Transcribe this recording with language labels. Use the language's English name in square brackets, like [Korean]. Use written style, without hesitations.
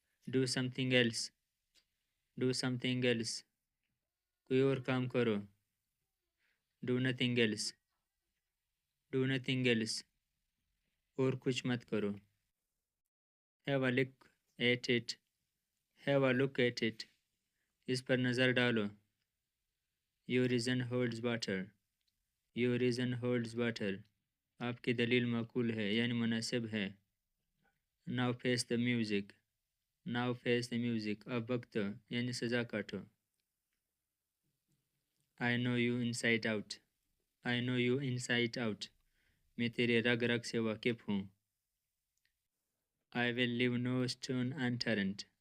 [English] Do something else. Do something else. [Hindi] कोई और काम करो. [English] Do nothing else. Do nothing else. [Hindi] और कुछ मत करो. [English] Have a look at it. Have a look at it. [Hindi] इस पर नज़र डालो. [English] Your reason holds water. Your reason holds water. [Hindi] आपकी दलील माकूल है यानी मुनासिब है. [English] Now face the music. Now face the music. [Hindi] अब वक्त यानी सज़ा काटो. [English] I know you inside out. I know you inside out. [Hindi] मैं तेरे रग रग से वाकिफ़ हूँ. [English] I will leave no stone unturned.